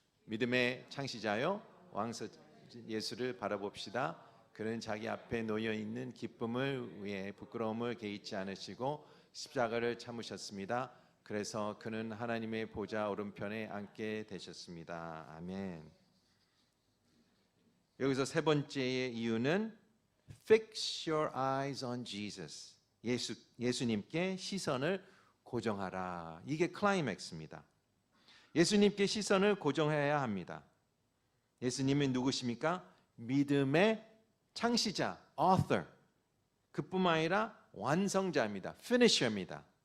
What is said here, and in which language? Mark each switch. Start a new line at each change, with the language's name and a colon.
Korean: 믿음의 창시자요 왕서 예수를 바라봅시다. 그는 자기 앞에 놓여 있는 기쁨을 위해 부끄러움을 개의치 않으시고 십자가를 참으셨습니다. 그래서 그는 하나님의 보좌 오른편에 앉게 되셨습니다. 아멘. 여기서 세 번째의 이유는
English: Fix your eyes on Jesus.
Korean: 예수님께 시선을 고정하라. 이게 클라이맥스입니다. 예수님께 시선을 고정해야 합니다. 예수님은 누구십니까? 믿음의 창시자, author. 그뿐만 아니라 완성자입니다. finisher입니다.